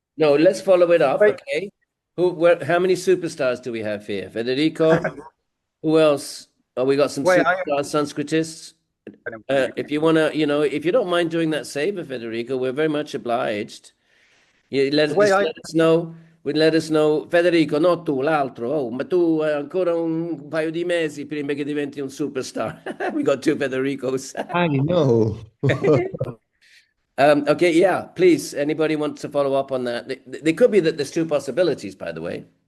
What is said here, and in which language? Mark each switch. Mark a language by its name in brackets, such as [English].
[English] No, let's follow it up. Wait. Okay. How many superstars do we have here? Federico. Who else? Oh, we got some superstar Sanskritists. If you want to, if you don't mind doing that saver, Federico, we're very much obliged. Let us know. Let us know, Federico, not [Italian] tu, l'altro. Oh, ma tu ancora un paio di mesi prima che diventi un superstar. [English] We got two Federicos. I know. Okay, yeah, please. Anybody want to follow up on that? They could be that there's two possibilities, by the way.